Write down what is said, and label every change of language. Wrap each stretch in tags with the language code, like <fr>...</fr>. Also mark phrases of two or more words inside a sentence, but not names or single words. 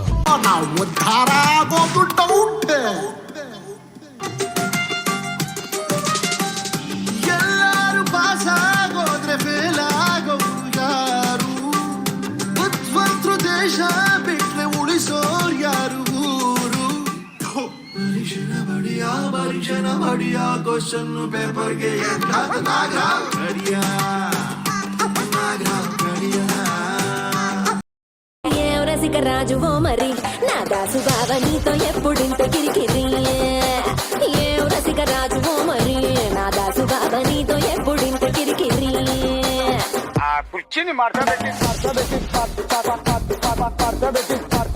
<kn>ಉದ್ಧಾರ ಆಗೋದು ಡೌಟ್, ಎಲ್ಲಾರು ಪಾಸ್ ಆಗೋದ್ರೆ ಫೇಲ್ ಆಗೋರು ಯಾರು, ಬುದ್ಧಿವಂತರು ದೇಶ ಬಿಟ್ರೆ ಉಳಿಸೋರು ಯಾರು ಊರು. ಪರೀಕ್ಷೆನ ಬಡಿಯ</kn> <en>question paperge</en> <te>రసికరాజు ఓ మరి నా దాసు బావ నీతో ఎప్పుడింత కిరికిరి. ఏ రసికరాజు ఓ మరి నా దాసు బావ నీతో ఎప్పుడింత కిరికిరి.</te> <kn>ಕುರ್ಚಿನಿ ಮಾಡ್ತಾ</kn>